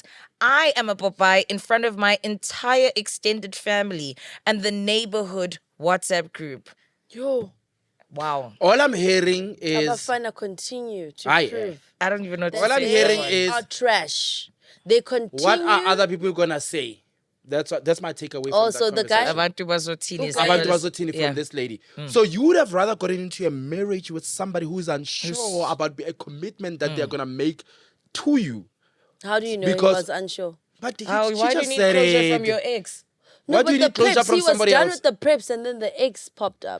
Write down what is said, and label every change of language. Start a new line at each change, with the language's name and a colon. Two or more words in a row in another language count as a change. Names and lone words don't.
English: I am a Popeye in front of my entire extended family and the neighborhood WhatsApp group. Yo, Wow. All I'm hearing is... Abafana continue to Aye, prove I don't even know what to All I'm say. hearing they is- are trash. They continue. what are other people gonna say? That's my takeaway from Also, that the guy- conversation.
Zulu: Abantu bazotini. Abantu bazotini
English: Yeah. from this lady. So you would have rather gotten into a marriage with somebody who's unsure about a commitment that they're gonna make to you. How do you know Because- he was unsure? But she Why do you just need said closure from it. your ex? Why do you need closure preps, from he somebody was done else? with the preps and then the ex popped up.